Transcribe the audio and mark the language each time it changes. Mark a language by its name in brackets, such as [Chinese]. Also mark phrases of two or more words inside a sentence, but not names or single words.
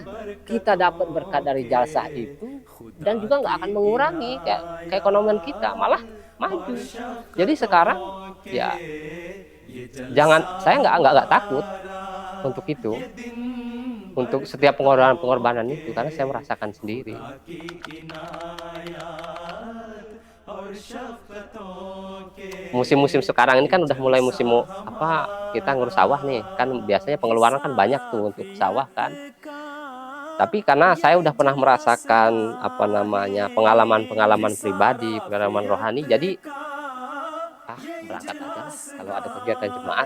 [Indonesian] Kita dapat berkat dari jalsah itu, dan juga nggak akan mengurangi keekonomian kita, malah maju. Jadi sekarang ya saya nggak takut untuk itu, untuk setiap pengorbanan itu, karena saya merasakan sendiri. [Urdu] اور شفقتوں کے [Indonesian] musim-musim sekarang ini kan udah mulai musim apa, kita ngurus sawah nih, kan biasanya pengeluaran kan banyak tuh untuk sawah kan. Tapi karena saya udah pernah merasakan apa namanya, pengalaman-pengalaman pribadi, pengalaman rohani, jadi berangkat aja lah kalau ada kegiatan jemaat.